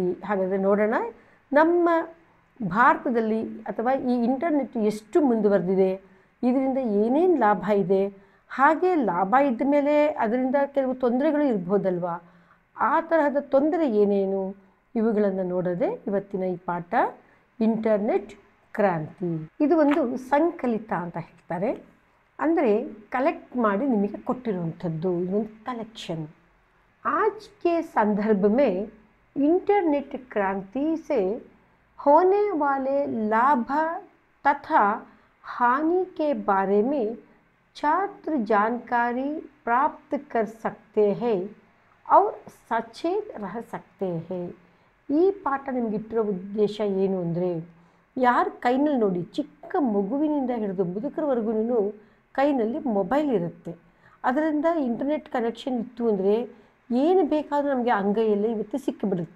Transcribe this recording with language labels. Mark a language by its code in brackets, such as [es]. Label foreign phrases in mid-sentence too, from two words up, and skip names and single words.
[kn] ಹಾಗಾದರೆ ನೋಡೋಣ, ನಮ್ಮ ಭಾರತದಲ್ಲಿ ಅಥವಾ ಈ ಇಂಟರ್ನೆಟ್ ಎಷ್ಟು ಮುಂದುವರೆದಿದೆ, ಇದರಿಂದ ಏನೇನು ಲಾಭ ಇದೆ, ಹಾಗೆ ಲಾಭ ಇದ್ದ ಮೇಲೆ ಅದರಿಂದ ಕೆಲವು ತೊಂದರೆಗಳು ಇರ್ಬೋದಲ್ವ, ಆ ತರಹದ ತೊಂದರೆ ಏನೇನು, ಇವುಗಳನ್ನು ನೋಡೋದೇ ಇವತ್ತಿನ ಈ ಪಾಠ, ಇಂಟರ್ನೆಟ್ ಕ್ರಾಂತಿ. ಇದು ಒಂದು ಸಂಕಲಿತ ಅಂತ ಹೇಳ್ತಾರೆ, ಅಂದರೆ ಕಲೆಕ್ಟ್ ಮಾಡಿ ನಿಮಗೆ ಕೊಟ್ಟಿರುವಂಥದ್ದು, ಇದೊಂದು ಕಲೆಕ್ಷನ್. [hi] आज के संदर्भ में इंटरनेट क्रांति से होने वाले लाभ तथा हानि के बारे में छात्र जानकारी प्राप्त कर सकते हैं और सचेत रह सकते हैं. [kn] ಈ ಪಾಠ ನಿಮಗಿಟ್ಟಿರೋ ಉದ್ದೇಶ ಏನು ಅಂದರೆ, ಯಾರ ಕೈನಲ್ಲಿ ನೋಡಿ, ಚಿಕ್ಕ ಮಗುವಿನಿಂದ ಹಿಡಿದು ಮುದುಕರವರೆಗೂ ಕೈನಲ್ಲಿ ಮೊಬೈಲ್ ಇರುತ್ತೆ. ಅದರಿಂದ [en] internet connection [kn] ಇತ್ತು ಅಂದರೆ ಏನು ಬೇಕಾದರೂ ನಮಗೆ ಅಂಗೈಯಲ್ಲೇ ಇವತ್ತು ಸಿಕ್ಕಿಬಿಡುತ್ತೆ.